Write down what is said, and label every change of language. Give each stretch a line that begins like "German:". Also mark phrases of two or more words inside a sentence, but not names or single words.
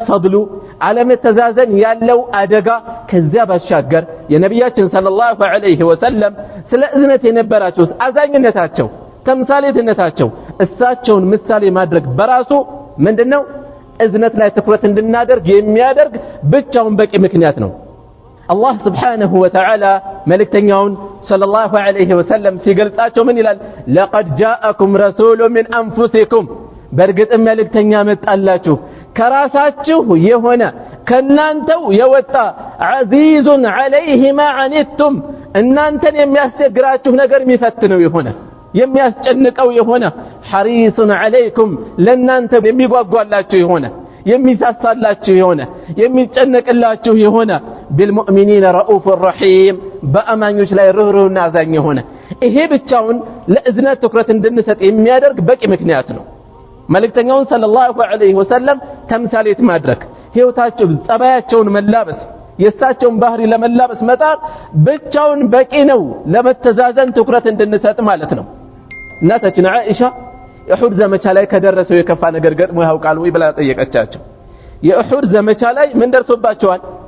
Amharic: ፈድሉ አለመተዛዘን ያለው አደጋ ከዚያ ባሻገር የነብያችን
Arabic: صلى الله عليه وسلم
Amharic: ስለ እዝነት የነበራቸው አዛኝነታቸው ተምሳሌትነታቸው እሳቸውን ምሳሌ ማድረግ በራሱ ምንድነው እዝነት ላይ ትኩረት እንድናደርግ የሚያደርግ ብቻውን በቂ ምክንያት ነው አላህ
Arabic: سبحانه و
Amharic: Ta'ala መልእክተኛውን
Arabic: صلى الله عليه وسلم
Amharic: ሲገልጻቸው ምን ይላል
Arabic: لقد جاءكم رسول من انفسكم
Amharic: በርግጥ መልእክተኛ መጣላችሁ ከራሳችሁ የሆነ ከናንተው የወጣ
Arabic: عزيز عليه ما عنتم
Amharic: እናንተን የሚያስቸግራችሁ ነገር የሚፈትነው የሆነ የሚያስጨንቀው የሆነ
Arabic: حريص عليكم
Amharic: ለናንተ የሚጓጓላችሁ የሆነ የሚሳሳላችሁ የሆነ የሚጨነቅላችሁ የሆነ
Arabic: بالمؤمنين رؤوف
Amharic: رحيم በአማኞች ላይ ርህሩህና አዛኝ የሆነ ይሄ ብቻውን ለእዝነት ትኩረት እንድንሰጥ የሚያደርግ በቂ ምክንያት ነው መልእክተኛውን
Arabic: صلى الله عليه وسلم
Amharic: ተምሳሌት ማድረግ ህይወታቸው ጸባያቸውን መላበስ የሳቸውን ባህሪ ለመላበስ መጣር ብቻውን በቂ ነው ለመተዛዘን ትኩረት እንድንሰጥ ማለት ነው እናታችን አይሻ የኡሁድ ዘመቻ ላይ ከደረሰው የከፋ ነገር ገጥሞ ያውቃል ወይ ብላ ጠየቀቻቸው የኡሁድ ዘመቻ ላይ ምን ደርሶባቸዋል